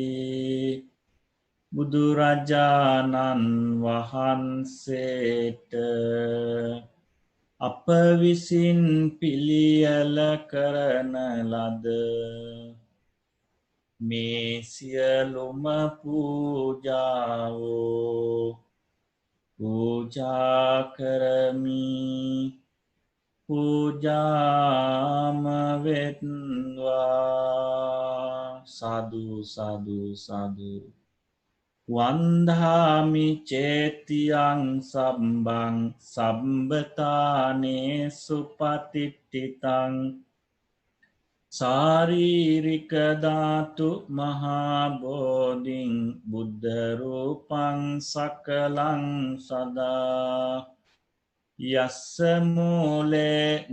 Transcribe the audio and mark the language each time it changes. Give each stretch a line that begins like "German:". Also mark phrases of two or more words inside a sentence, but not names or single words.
Sinhala: බුදුරජාණන් වහන්සේට අප විසින් පිළියෙල කරන ලද මේ සියලුම පූජාවෝ පූජා කරමි පූජාම වෙත්වා සාදු සාදු සාදු
Pali: වන්දාමි චේතියං සම්බං සම්බතානේ සුපතිට්ඨිතං සාරීරික ධාතු මහා බෝධින් බුද්ධ රූපං සකලං සදා යස්ස මූලේ